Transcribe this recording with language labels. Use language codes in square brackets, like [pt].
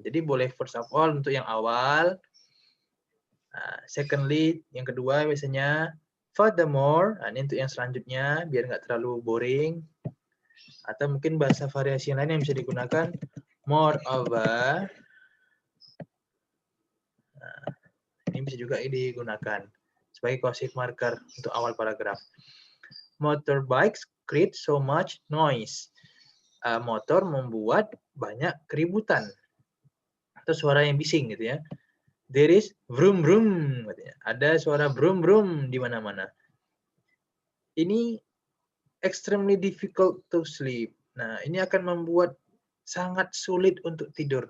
[id] Jadi boleh first of all untuk yang awal, secondly yang kedua biasanya, furthermore, nah ini untuk yang selanjutnya biar nggak terlalu boring. Atau mungkin bahasa variasi lain yang bisa digunakan, moreover. Nah, ini bisa juga digunakan sebagai cohesive marker untuk awal paragraf. [en] Motorbikes create so much noise. [id] Motor membuat banyak keributan atau suara yang bising gitu ya. [en] There is vroom vroom, [id] katanya. Ada suara vroom vroom di mana-mana. [en] Ini extremely difficult to sleep. [id] Nah, ini akan membuat sangat sulit untuk tidur.